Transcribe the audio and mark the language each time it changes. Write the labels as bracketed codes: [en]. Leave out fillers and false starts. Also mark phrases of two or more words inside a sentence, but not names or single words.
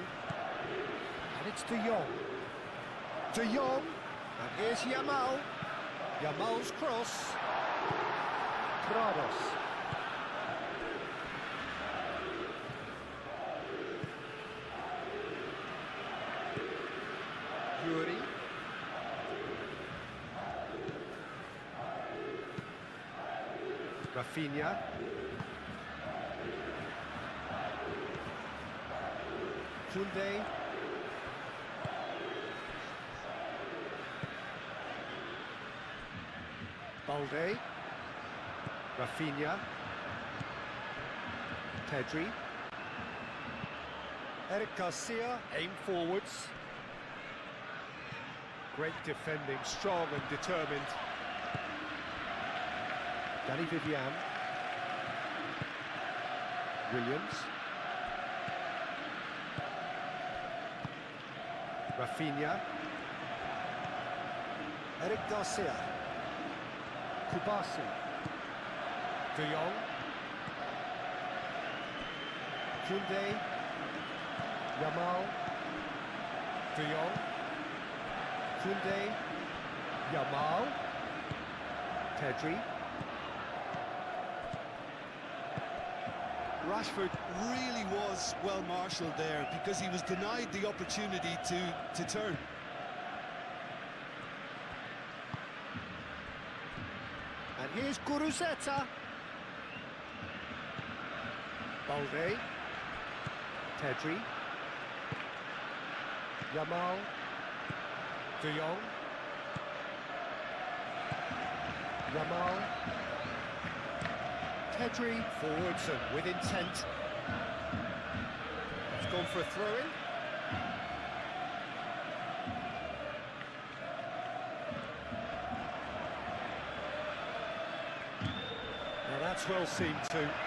[en] And it's De Jong. De Jong. And here's Yamal. Yamal's cross. Prados. Yuri. Rafinha. Koundé. Balde. Rafinha. Pedri. Eric Garcia, aim forwards. Great defending, strong and determined. Danny Vivian. Williams. Rafinha. Eric Garcia. Kubasi. De Jong. Koundé. Yamal. De Jong. Koundé. Yamal. Pedri. Rashford really was well marshalled there because he was denied the opportunity to turn. And here's Guruzeta. Balde. Pedri. Yamal. De Jong. Yamal. Pedri forwards and with intent. It's gone for a throw-in. Now that's well seen too.